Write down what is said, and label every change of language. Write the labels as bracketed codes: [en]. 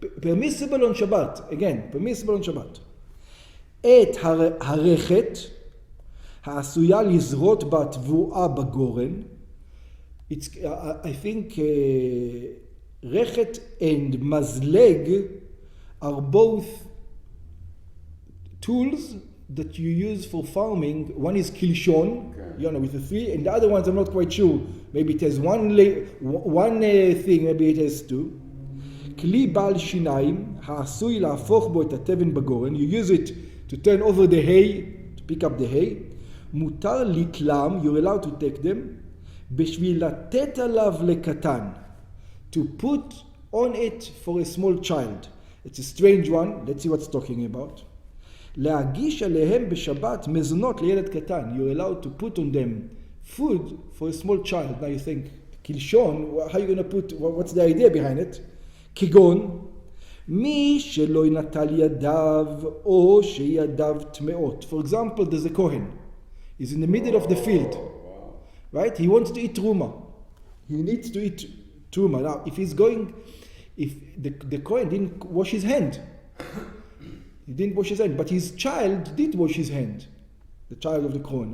[en] Permissible on Shabbat. Again, permissible on Shabbat. [he] את הרכת, העשויה לזרות בה תבואה בגורן. [en] I think rechet and mazleg are both tools that you use for farming. One is kilshon, with the three, and the other ones I'm not quite sure. Maybe it has one thing, maybe it has two. [he] כלי בעל שיניים, העשוי להפוך בו את התבן בגורן. [en] You use it to turn over the hay, to pick up the hay. [he] מותר לתלם, [en] you're allowed to take them, [he] בשביל לתת עליו לקטן. [en] To put on it for a small child. It's a strange one, let's see what's talking about. [he] להגיש עליהם בשבת מזונות לילד קטן. [en] You're allowed to put on them food for a small child. Now you think, kilshon, how are you going to put, what's the idea behind it? [he] כגון, מי שלא ינטל ידיו או שידיו טמאות. [en] For example, there's a Kohen. He's in the middle of the field. Right? He wants to eat truma. He needs to eat truma. Now, if the Kohen didn't wash his hand. He didn't wash his hand, but his child did wash his hand. The child of the Kohen.